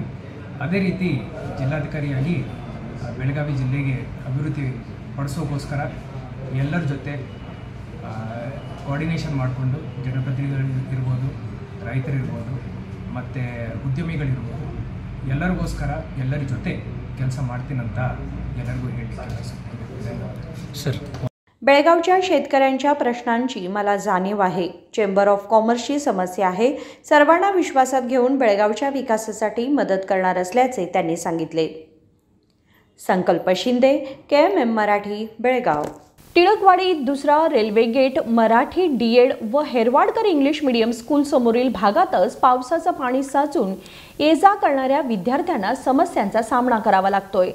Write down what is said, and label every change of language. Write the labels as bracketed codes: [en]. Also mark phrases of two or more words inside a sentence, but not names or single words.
[kn] ಅದೇ ರೀತಿ ಜಿಲ್ಲಾಧಿಕಾರಿಯಾಗಿ ಬೆಳಗಾವಿ ಜಿಲ್ಲೆಗೆ ಅಭಿವೃದ್ಧಿ ಪಡಿಸೋಕ್ಕೋಸ್ಕರ ಎಲ್ಲರ ಜೊತೆ ಕೋಆರ್ಡಿನೇಷನ್ ಮಾಡಿಕೊಂಡು ಜನಪ್ರತಿನಿಧಿಗಳಿರ್ಬೋದು, ರೈತರಿರ್ಬೋದು, ಮತ್ತು ಉದ್ಯಮಿಗಳಿರ್ಬೋದು, ಎಲ್ಲರಿಗೋಸ್ಕರ ಎಲ್ಲರ ಜೊತೆ ಕೆಲಸ ಮಾಡ್ತೀನಂತ ಎಲ್ಲರಿಗೂ ಹೇಳಲಿಕ್ಕೆ ಬಯಸುತ್ತೇನೆ ಸರ್. [mr] बेळगावच्या शेतकऱ्यांच्या प्रश्नांची मला जाणीव आहे. चेंबर ऑफ कॉमर्सची समस्या आहे. सर्वांना विश्वासात घेऊन बेळगावच्या विकासासाठी मदत करणार असल्याचे त्यांनी सांगितले। संकल्प शिंदे, KMM मराठी, बेळगाव। टिळकवाडी दुसरा रेल्वे गेट मराठी DED व हेरवाडकर इंग्लिश मीडियम स्कूल समोरील भागातच पावसाचं पाणी साचून ये-जा करणाऱ्या विद्यार्थ्यांना समस्यांचा सामना करावा लागतोय।